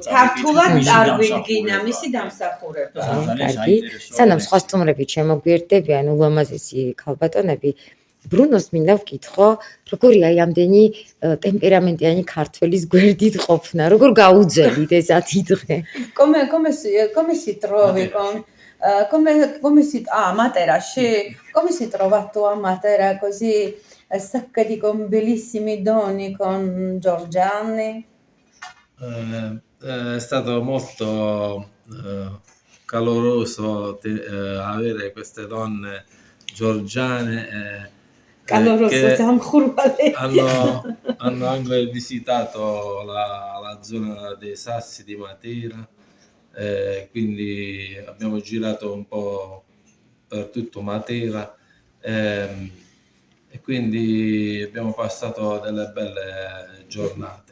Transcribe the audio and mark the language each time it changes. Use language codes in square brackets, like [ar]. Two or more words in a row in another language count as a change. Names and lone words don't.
[ka] წარგვიდგინა მისი დამსახურება. ძალიან საინტერესოა. სანამ სხვა სტუმრები შემოგვიერთდებიან, ულამაზესი ქალბატონები, ბრუნოს მინდა ვკითხო, როგორი აი ამდენი ტემპერამენტიანი ქართველის გვერდით ყოფნა, როგორ გაუძელით ეს 10 დღე? [it] Come si trovi Materashi? Come si trova tua Matera così saccati con bellissimi doni con Giorgiani? È stato molto caloroso avere queste donne georgiane hanno anche visitato la zona dei Sassi di Matera, quindi abbiamo girato un po' per tutto Matera e quindi abbiamo passato delle belle giornate.